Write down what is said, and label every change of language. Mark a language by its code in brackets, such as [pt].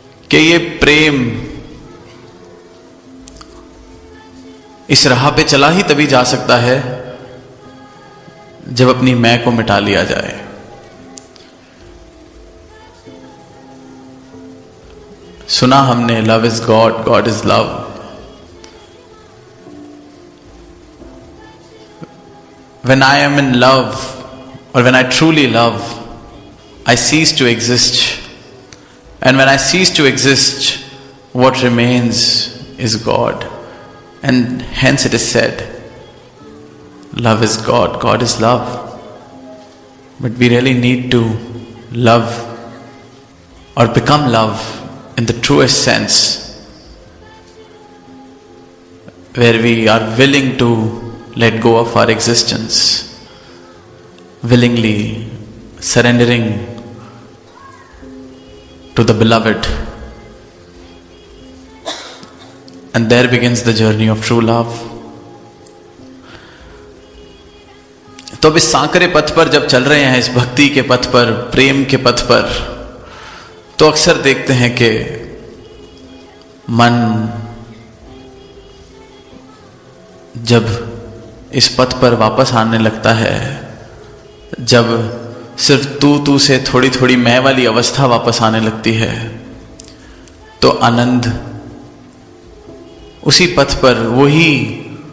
[hi] कि ये प्रेम इस राह पे चला ही तभी जा सकता है जब अपनी मैं को मिटा लिया जाए। सुना हमने [en] Love is God, God is love. When I am in love, or when I truly love, I cease to exist. And when I cease to exist, what remains is God. And hence it is said, love is God, God is love. But we really need to love or become love in the truest sense, where we are willing to let go of our existence, willingly surrendering to the beloved, and there begins the journey of true love. [hi] तो अब इस सांकरे पथ पर जब चल रहे हैं, इस भक्ति के पथ पर, प्रेम के पथ पर, तो अक्सर देखते हैं कि मन जब इस पथ पर वापस आने लगता है, जब सिर्फ तू से थोड़ी थोड़ी मैं वाली अवस्था वापस आने लगती है, तो आनंद उसी पथ पर, वही